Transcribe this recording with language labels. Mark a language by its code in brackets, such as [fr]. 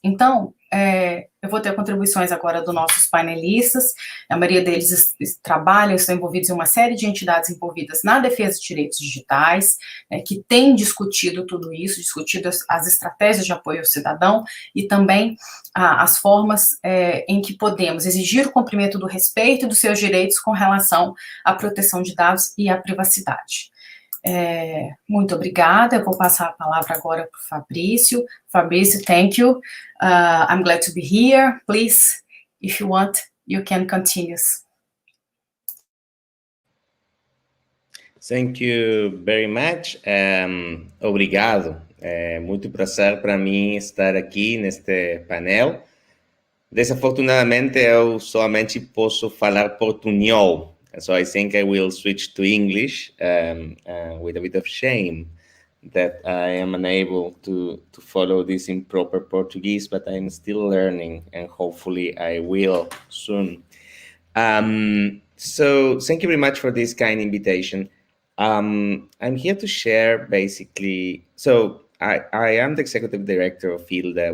[pt] Então, eu vou ter contribuições agora dos nossos painelistas, a maioria deles trabalham, estão envolvidos em uma série de entidades envolvidas na defesa de direitos digitais, que têm discutido tudo isso, discutido as estratégias de apoio ao cidadão e também as formas em que podemos exigir o cumprimento do respeito dos seus direitos com relação à proteção de dados e à privacidade. Muito obrigada, eu vou passar a palavra agora para o Fabrício. [en] Fabrício, thank you. I'm glad to be here. Please, if you want, you can continue. Thank you very much. Obrigado. [pt] É muito prazer para mim estar aqui neste painel. Desafortunadamente, eu somente posso falar portunhol. [en] So I think I will switch to English with a bit of shame that I am unable to follow this in proper Portuguese, but I'm still learning and hopefully I will soon. So thank you very much for this kind invitation. I'm here to share basically, so I am the executive director of FIELDA.